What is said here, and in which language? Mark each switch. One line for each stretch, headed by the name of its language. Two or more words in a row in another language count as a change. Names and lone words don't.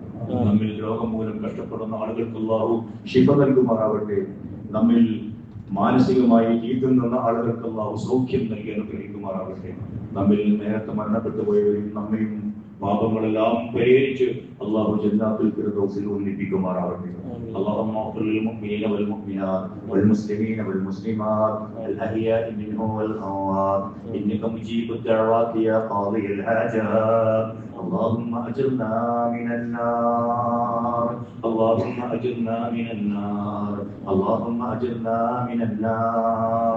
Malayalam: നമ്മിൽ രോഗം മൂലം കഷ്ടപ്പെടുന്ന ആളുകൾക്ക് അല്ലാഹു ശിഫ നൽകുമാറാവട്ടെ. നമ്മിൽ മാനസികമായി ജീവിക്കുന്ന ആളുകൾക്ക് അല്ലാഹു സൗഖ്യം നൽകി അനുഗ്രഹിക്കുമാറാവട്ടെ. നമ്മിൽ നേരത്തെ മരണപ്പെട്ടു പോയവരും നമ്മയും പാപങ്ങളെല്ലാം പരിഹരിച്ച് അല്ലാഹു ജന്നാത്തുൽ ഫിർദൗസിൽ ഒന്നിപ്പിക്കുമാറാവട്ടെ.
Arabic: اللهم اغفر للمؤمنين والمؤمنات والمسلمين والمسلمات الأحياء منهم والأموات إنك مجيب الدعوات يا قاضي الحاجات. اللهم أجرنا من النار، اللهم أجرنا من النار، اللهم أجرنا من النار.